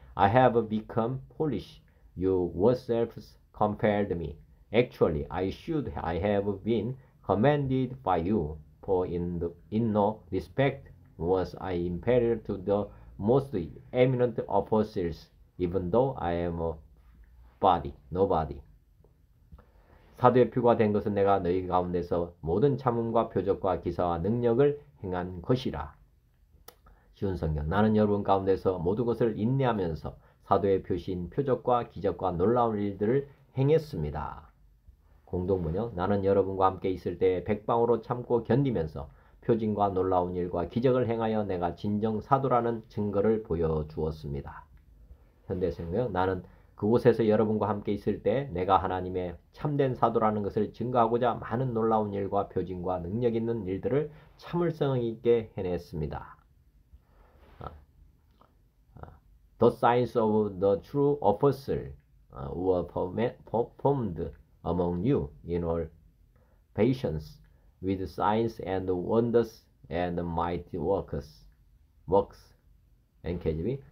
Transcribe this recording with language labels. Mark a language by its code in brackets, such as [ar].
[en] I have become foolish. You yourselves compelled me. Actually, I have been commended by you, for in no respect was I inferior to the most eminent apostles, even though I am a nobody. [ko] 사도의 표가 된 것은 내가 너희 가운데서 모든 참음과 표적과 기사와 능력을 행한 것이라. 쉬운 성경. 나는 여러분 가운데서 모든 것을 인내하면서 사도의 표시인 표적과 기적과 놀라운 일들을 행했습니다. 공동번역. 나는 여러분과 함께 있을 때 백방으로 참고 견디면서 표징과 놀라운 일과 기적을 행하여 내가 진정 사도라는 증거를 보여주었습니다. 현대성경. 나는 그곳에서 여러분과 함께 있을 때 내가 하나님의 참된 사도라는 것을 증거하고자 많은 놀라운 일과 표징과 능력 있는 일들을 참을성 있게 해냈습니다. [en] The signs of the true apostle were performed among you in all patience, with signs and wonders and mighty works. NKJV.